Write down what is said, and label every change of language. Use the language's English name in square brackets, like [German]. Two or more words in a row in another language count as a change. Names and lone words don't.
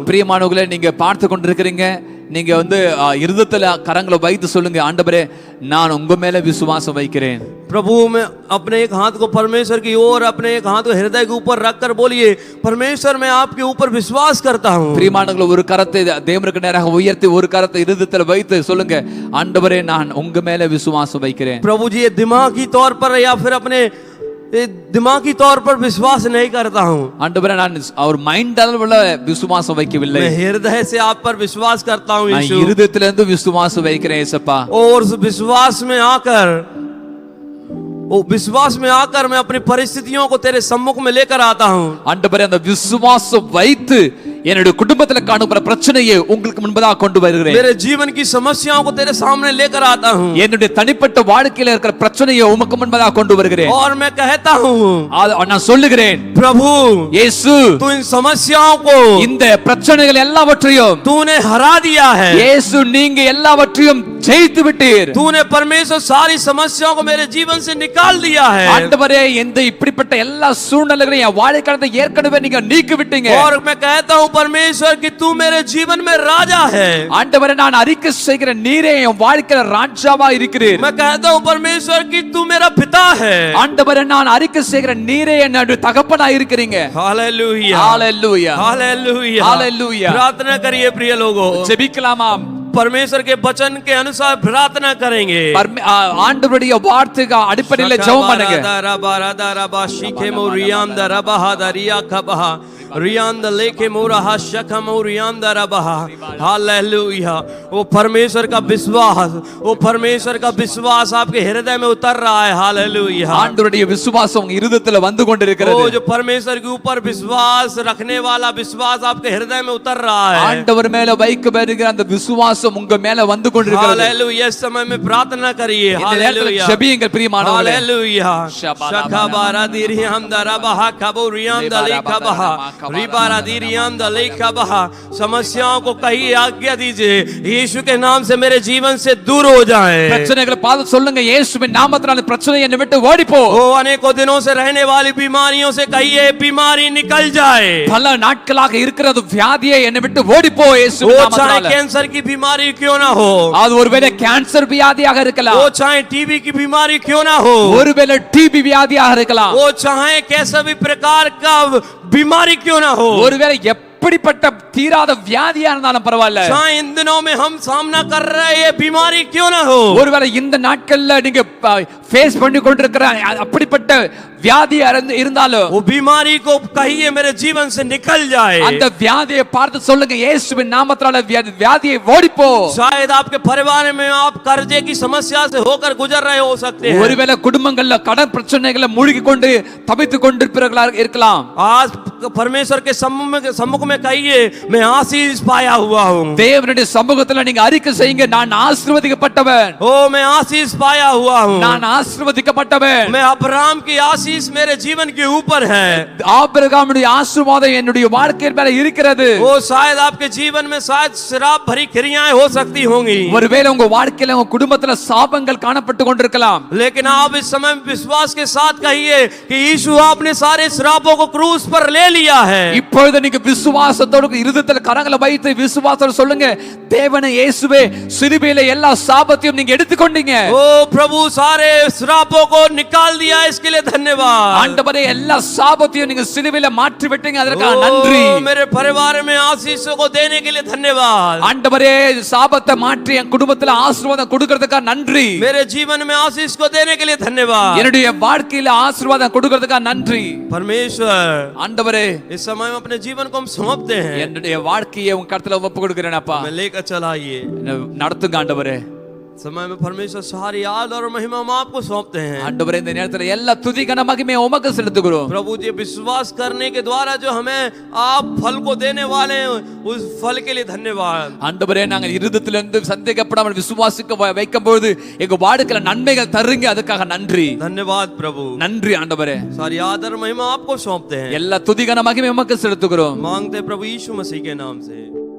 [Tamil] பிரியமானவர்களே நீங்க பார்த்து கொண்டிருக்கிறீங்க. நீங்க இருதயத்துல கரங்களை வைத்து சொல்லுங்க, ஆண்டவரே நான் உங்க மேல விசுவாசம் வைக்கிறேன். [Hindi] प्रभु मैं अपने एक हाथ को परमेश्वर की ओर अपने एक हाथ को हृदय के ऊपर रखकर बोलिए परमेश्वर मैं आपके ऊपर विश्वास करता हूँ. [Tamil] பிரியமானவர்களே ஒரு கரத்தை தேவனுக்கு நேராக உயர்த்தி ஒரு கரத்தை இருதயத்துல வைத்து சொல்லுங்க, ஆண்டவரே நான் உங்க மேல விசுவாசம் வைக்கிறேன். [Hindi] प्रभु जी ये दिमागी तौर पर या फिर अपने दिमागी तौर पर विश्वास नहीं करता हूँ. [Tamil] ஆண்டவரே நான் அவர் மைண்ட் அளவுல விசுவாசம் வைக்கவில்லை. [Hindi] मैं हृदय से आप पर विश्वास करता हूँ [Tamil] நான் [Hindi] यीशु. [Tamil] இருதயத்துல இருந்து விசுவாசம் வைக்கிறேன் ஏசப்பா. [Hindi] और उस विश्वास में आकर मैं अपनी परिस्थितियों को तेरे सम्मुख में लेकर आता हूँ. [Tamil] ஆண்டவரே அந்த விசுவாசம் வைத்து என்னுடைய குடும்பத்துல காணுகிற பிரச்சனையை உங்களுக்கு முன்பதாக கொண்டு வருகிறேன். [Hindi] मेरे जीवन की समस्याओं को तेरे सामने लेकर आता हूँ. [Tamil] என்னுடைய தனிப்பட்ட வாழ்க்கையில இருக்கிற பிரச்சனையை உமக்கு முன்பதாக கொண்டு வருகிறேன். [Hindi] और मैं कहता हूँ [Tamil] நான் சொல்லுகிறேன், [Hindi] प्रभु [Tamil] இயேசு [Hindi] तू इन समस्याओं को [Tamil] இந்த பிரச்சனைகள் எல்லாவற்றையும் [Hindi] तूने हरा दिया है. [Tamil] இயேசு நீங்க எல்லாவற்றையும் ஜெயித்து விட்டீர். [Hindi] तूने परमेश्वर सारी समस्याओं को मेरे जीवन से निकाल दिया है. [Tamil] ஆண்டவரே இந்த இப்படிப்பட்ட எல்லா சூழ்நிலைகளையும் என் வாழ்க்கையில ஏற்கனவே நீங்க நீக்கி விட்டீங்க. [Hindi] और मैं कहता हूँ परमेश्वर कि तू मेरे जीवन में राजा है. [Tamil] ஆண்டவரே நான் அறிக்கை செய்கிற நீரே என் வாழ்க்கையில ராஜாவா இருக்கிறீர். [Hindi] मैं कहता हूँ परमेश्वर कि तू मेरा पिता है. [Tamil] ஆண்டவரே நான் அறிக்கை செய்கிற நீரே என்னுடைய தகப்பனா இருக்கிறீங்க. [Hindi] हालेलुया हालेलुया हालेलुया हालेलुया. प्रार्थना करिए प्रिय लोगों. [Tamil] ஜெபிக்கலாமா? [Hindi] परमेश्वर के वचन के अनुसार प्रार्थना करेंगे. [Tamil] ஆண்டவருடைய வார்த்தைக்கு அடிப்படையில் ஜெபம் பண்ணுங்க. [Hindi] हालेलुया. वो परमेश्वर का विश्वास आपके हृदय में उतर रहा है. हालेलुया. [Tamil] ஆண்டவருடைய விசுவாசம் உங்க இருதயத்துல வந்து கொண்டிருக்கிறது. [Hindi] वो जो परमेश्वर के ऊपर विश्वास रखने वाला विश्वास आपके हृदय में उतर रहा है. [Tamil] ஆண்டவர் மேல வைக்கப்படுகிற அந்த விசுவாசம் உங்க மேல வந்து கொண்டிருக்கிறது. [Hindi] हालेलुया. इस समय में प्रार्थना करिए. हालेलुया. [Tamil] ஜெபியுங்கள் பிரியமானவர்களே. [Hindi] हालेलुया. शखबारा दिरियाम दरबहा कबुरियाम दलेखबहा रिबारा दिरियाम दलेखबहा. समस्याओं को कहिए आज्ञा दीजिए यीशु के नाम से मेरे जीवन से दूर हो जाएं. [Tamil] பிரச்சனைகளை பார்த்து சொல்லுங்க, இயேசுவின் நாமத்தினால பிரச்சனை என்னை விட்டு ஓடி போ. [Hindi] वो अनेकों दिनों से रहने वाली बीमारियों से कहिए बीमारी निकल जाए. [Tamil] பல நாட்களாக இருக்கிறது வியாதியை என்னை விட்டு ஓடி போ இயேசுவின் [Hindi] वो चाहे [Tamil] நாமத்தினால. [Hindi] कैंसर की बीमारी क्यों ना हो. [Tamil] அது ஒருவேளை கேன்சர் வியாதியாக இருக்கலாம். [Hindi] वो चाहे टीबी की बीमारी क्यों ना हो. [Tamil] ஒருவேளை டிபி வியாதியாக இருக்கலாம். [Hindi] वो चाहे कैसा भी प्रकार का बीमारी क्यों ना हो. [Tamil] ஒருவேளை எப்படிப்பட்ட தீராத வியாதியா இருந்தாலும் பரவாயில்ல. [Hindi] चाहे इन दिनों में हम सामना कर रहे ये बीमारी क्यों ना हो. [Tamil] ஒருவேளை இந்த நாட்கள்ல நீங்க ஃபேஸ் பண்ணி கொண்டிருக்கிற அப்படிப்பட்ட வியாதி இருந்தாலும் [Hindi] वो बीमारी को कहिए मेरे जीवन से निकल जाए. [Tamil] அந்த வியாதியை பார்த்து சொல்லுங்க, இயேசுவின் நாமத்தால வியாதியை ஓடி போ. [Hindi] शायद आपके परिवार में आप कर्जे की समस्या से होकर गुजर रहे हो सकते हैं. [Tamil] ஒருவேளை குடும்பங்கள்ல கடன் பிரச்சனைகளை மூழ்கி கொண்டு தவித்துக் கொண்டிருப்பவர்களா இருக்கலாம். [Hindi] आज परमेश्वर के सम्मुख में कहिए मैं आशीष पाया हुआ हूँ. [Tamil] தேவனுடைய சமூகத்துல நீங்க அறிக்கை செய்யுங்க, நான் ஆசீர்வதிக்கப்பட்டவன். [Hindi] ओ मैं आशीष पाया हुआ हूँ. [Tamil] நான் ஆசீர்வதிக்கப்பட்டவன். [Hindi] मैं अब्राहम की आशीष मेरे जीवन के ऊपर है. [Tamil] ஆபிரகாமுடைய ஆசீர்வாதம் என்னுடைய வாழ்க்கையின் மேல இருக்கிறது. [Hindi] वो शायद आपके जीवन में शायद शराब भरी क्रियाएं हो सकती होंगी. [Tamil] ஒருவேளை உங்க வாழ்க்கையில உங்க குடும்பத்துல சாபங்கள் காணப்பட்டு கொண்டிருக்கலாம். [Hindi] लेकिन आप इस समय विश्वास के साथ कहिए कि यीशु आपने सारे श्रापों को क्रूस पर ले लिया है. [Tamil] இப்பொழுது நீங்க விசுவாசத்தோட இருதயத்துல கரங்களை வைத்து விசுவாசத்தோட சொல்லுங்க, தேவனே இயேசுவே சிலுவையில எல்லா சாபத்தையும் நீங்க எடுத்துக்கொண்டீங்க. [Hindi] ओ प्रभु सारे श्रापों को निकाल दिया इसके लिए धन्यवाद. [Tamil] ஆண்டவரே எல்லா சாபத்தையும் நீங்க சிலுவையில மாற்றி விட்டீங்க, அதற்காக நன்றி. [Hindi] मेरे परिवार में आशीषों को देने के लिए धन्यवाद. [Tamil] ஆண்டவரே சாபத்தை மாற்றி என் குடும்பத்துல ஆசீர்வாதம் கொடுக்கிறதுக்காக நன்றி. [Hindi] मेरे जीवन में आशीष को देने के लिए धन्यवाद. [Tamil] என்னுடைய வாழ்க்கையில ஆசீர்வாதம் கொடுக்கிறதுக்காக நன்றி. [Hindi] परमेश्वर [Tamil] ஆண்டவரே [Hindi] इस समय में अपने जीवन को हम सौंपते हैं. [Tamil] என்னுடைய வாழ்க்கையை உங்க கருத்துல ஒப்பு கொடுக்கிறேன் அப்பா. [Hindi] मैं लेकर चलाइए. [Tamil] நடத்துங்க ஆண்டவரே. [Hindi] समय में परमेश्वर सारी याद और महिमा हम आपको सौंपते हैं। [Tamil] ஆண்டவரே இந்த நேரத்துல எல்லா துதி கன மகிமையை உமக்கு செலுத்துகிறோம்। [Hindi] प्रभु जी विश्वास करने के द्वारा जो हमें आप फल को देने वाले हैं उस फल के लिए धन्यवाद। [Tamil] ஆண்டவரே நாங்கள் இருதயத்திலிருந்து சந்தேகப்படாமல் விசுவாசிக்க வைக்கும்போது எங்க வாழ்க்கையில நன்மைகள் தருங்க, அதுக்காக நன்றி। [Hindi] धन्यवाद प्रभु, [Tamil] நன்றி ஆண்டவரே। [Hindi] सारी आदर महिमा आपको सौंपते हैं। [Tamil] எல்லா துதி கன மகிமை உமக்கு செலுத்துகிறோம்। [Hindi] मांगते प्रभु यीशु मसीह के नाम से।